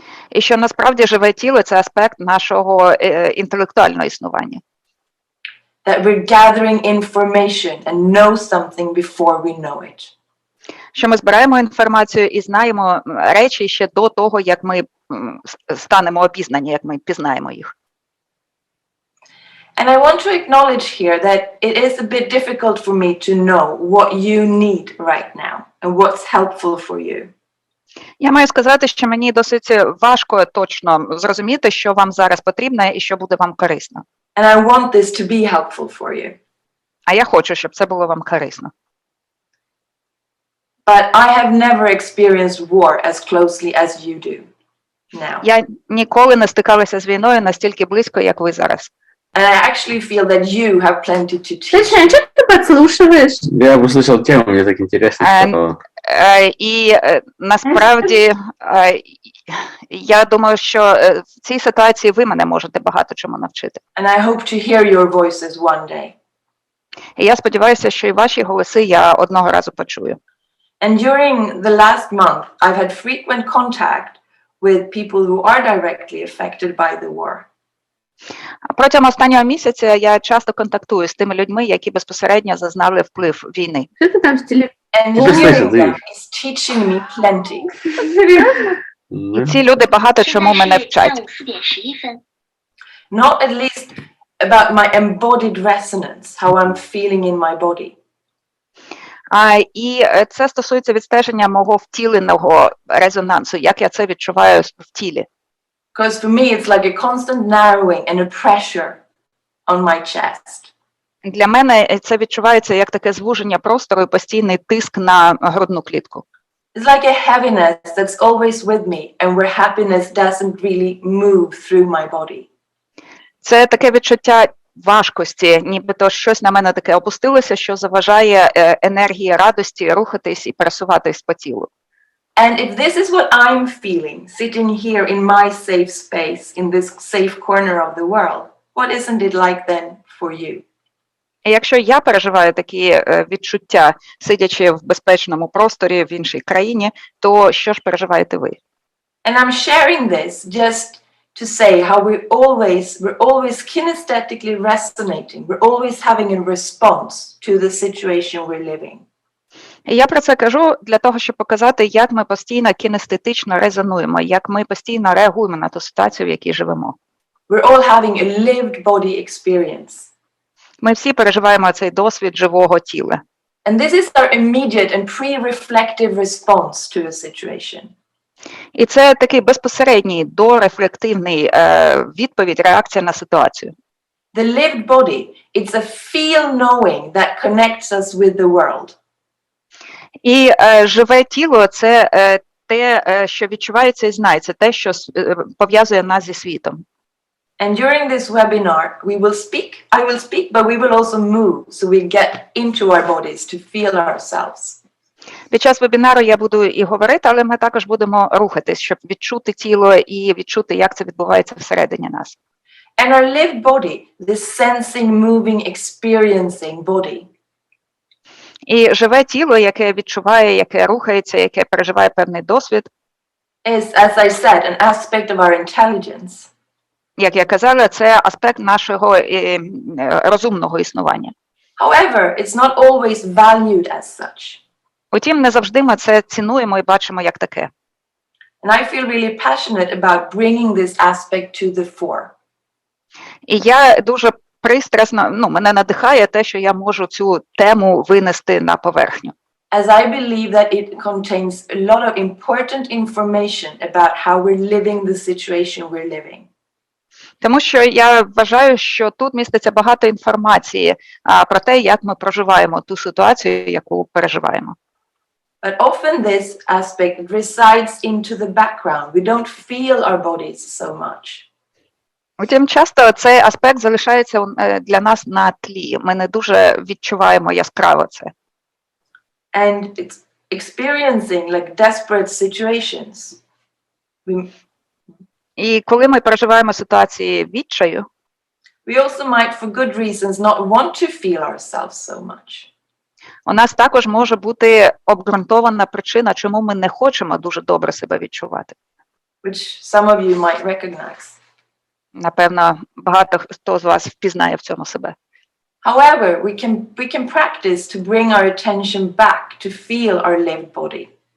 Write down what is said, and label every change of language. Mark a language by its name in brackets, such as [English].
[Ukrainian] І що насправді живе тіло – це аспект нашого інтелектуального існування. [English] That we're gathering information and know something before we know it. [Ukrainian] Що ми збираємо інформацію і знаємо речі ще до того, як ми станемо обізнані, як ми пізнаємо їх. [English] And I want to acknowledge here that it is a bit difficult for me to know what you need right now and what's helpful for you. [Ukrainian] Я маю сказати, що мені досить важко точно зрозуміти, що вам зараз потрібно і що буде вам корисно. [English] And I want this to be helpful for you. [Ukrainian] А я хочу, щоб це було вам корисно. [English] But I have never experienced war as closely as you do now. [Ukrainian] Я ніколи не стикалася з війною настільки близько, як ви зараз. [English] And I actually feel that you have plenty to teach. [Russian] Слушай, а что ты подслушиваешь? Я услышал тему, мне так интересно, что... [Ukrainian] І насправді я думаю, що в цій ситуації ви мене можете багато чому навчити. [English] And I hope to hear your voices one day. [Ukrainian] І я сподіваюся, що і ваші голоси я одного разу почую. [English] And during the last month, I've had frequent contact with people who are directly affected by the war. [Ukrainian] Протягом останнього місяця я часто контактую з тими людьми, які безпосередньо зазнали вплив війни. [Russian] Что ты там в телефоне? [English] And This is hearing nice, them is teaching me plenty. [Ukrainian] І ці люди багато чому мене вчать. [English] Not at least about my embodied resonance, how I'm feeling in my body. [Ukrainian] І це стосується відстеження мого втіленого резонансу, як я це відчуваю в тілі. [English] Because for me, it's like a constant narrowing and a pressure on my chest. [Ukrainian] Для мене це відчувається як таке звуження простору і постійний тиск на грудну клітку. [English] It's like a heaviness that's always with me and where happiness doesn't really move through my body. [Ukrainian] Це таке відчуття важкості, нібито щось на мене таке опустилося, що заважає енергії радості рухатись і пересуватись по тілу. [English] And if this is what I'm feeling, sitting here in my safe space, in this safe corner of the world, what isn't it like then for you? [Ukrainian] І якщо я переживаю такі відчуття, сидячи в безпечному просторі в іншій країні, то що ж переживаєте ви? [English] And I'm sharing this just to say how we're always kinesthetically resonating. We're always having a response to the situation we're living. [Ukrainian] І я про це кажу для того, щоб показати, як ми постійно кінестетично резонуємо, як ми постійно реагуємо на ту ситуацію, в якій живемо. [English] We're all having a lived body experience. [Ukrainian] Ми всі переживаємо цей досвід живого тіла. [English] And this is our immediate and pre-reflective response to a situation. [Ukrainian] І це такий безпосередній дорефлективний відповідь, реакція на ситуацію. [English] The lived body, it's a feel knowing that connects us with the world. [Ukrainian] І живе тіло – це те, що відчувається і знається, те, що пов'язує нас зі світом. [English] And during this webinar, I will speak, but we will also move, so we get into our bodies to feel ourselves. [Ukrainian] Під час вебінару я буду і говорити, але ми також будемо рухатись, щоб відчути тіло і відчути, як це відбувається всередині нас. [English] And our lived body, this sensing, moving, experiencing body. [Ukrainian] І живе тіло, яке відчуває, яке рухається, яке переживає певний досвід. [English] Is, as I said, an aspect of our intelligence. [Ukrainian] Як я казала, це аспект нашого розумного існування. [English] However, it's not always valued as such. [Ukrainian] Утім, не завжди ми це цінуємо і бачимо як таке. [English] And I feel really passionate about bringing this aspect to the fore. [Ukrainian] І я дуже пристрасно, мене надихає те, що я можу цю тему винести на поверхню. [English] As I believe that it contains a lot of important information about how we're living the situation we're living. [Ukrainian] Тому що я вважаю, що тут міститься багато інформації про те, як ми проживаємо ту ситуацію, яку переживаємо. [English] But often this aspect resides into the background. We don't feel our bodies so much. [Ukrainian] Утім, часто цей аспект залишається для нас на тлі. Ми не дуже відчуваємо яскраво це. [English] And it's experiencing like desperate situations. [Ukrainian] І коли ми переживаємо ситуації відчаю, [English] We also might, for good reasons, not want to feel ourselves so much. [Ukrainian] у нас також може бути обґрунтована причина, чому ми не хочемо дуже добре себе відчувати. [English] Which some of you might recognize. [Ukrainian] Напевно, багато хто з вас впізнає в цьому себе. [English] However, we can practice to bring our attention back to feel our lived body.